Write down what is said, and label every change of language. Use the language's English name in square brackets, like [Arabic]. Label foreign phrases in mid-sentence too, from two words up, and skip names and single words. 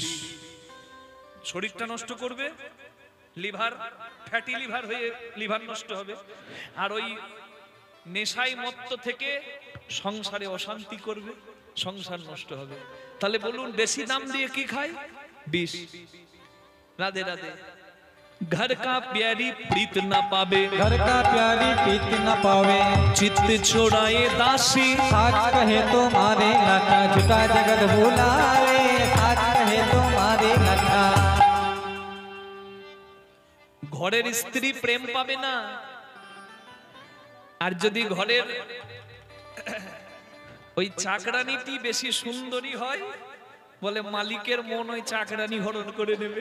[Bangla] শরীরটা নষ্ট করবে, লিভার, [English] fatty liver [Bangla] হয়ে লিভার নষ্ট হবে। আর ওই নেশায় মত্ত থেকে সংসারে অশান্তি করবে, সংসার নষ্ট হবে। তাহলে বলুন বেশি দাম দিয়ে কি খায়? বিষ। রাধে রাধে। [Hindi] घर का प्यारी प्रीत न पावे, घर का प्यारी प्रीत न पावे, चित्त छोड़ाए दासी, साच कहे तो मारे लठा, झूठा जगत भुलाए। साच कहे तो मारे लठा। [Bangla] ঘরের স্ত্রী প্রেম পাবে না। আর যদি ঘরের ওই চাকরানিটি বেশি সুন্দরী হয়, বলে মালিকের মন ওই চাকরানি হরণ করে নেবে।